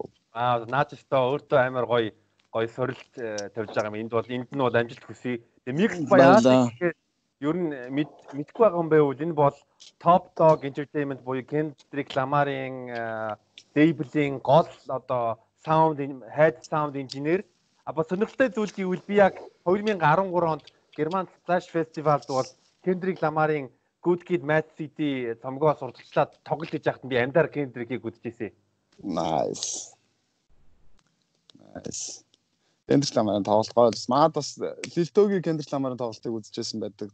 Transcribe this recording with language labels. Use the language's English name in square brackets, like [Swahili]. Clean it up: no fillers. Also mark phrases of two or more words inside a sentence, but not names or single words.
[Mongolian] Наад өстөө өөртөө амар гоё сорилт тавьж байгаа юм. Энд нь бол амжилт хүсье. Тэгээд mix баяа ер нь мэдгүй байгаа юм байвал энэ бол Top Dog Entertainment буюу Kendrick Lamar-ийн label-ийн гол одоо [English] head sound engineer. [Mongolian] Сонирхолтой зүйл гэвэл би яг 2013 онд Герман Flash Festival-д бол Kendrick Lamar-ийн Good Kid, Mad City цомгоо сурталчлаад тоглож хийж байхад би амдаар Kendrick-ийг үзчихсэн. Nice. Kendrick Lamar-ын тоглолтгоо маад бас Lil-Togi Kendrick Lamar-ын тоглолтыг үзчихсэн байдаг.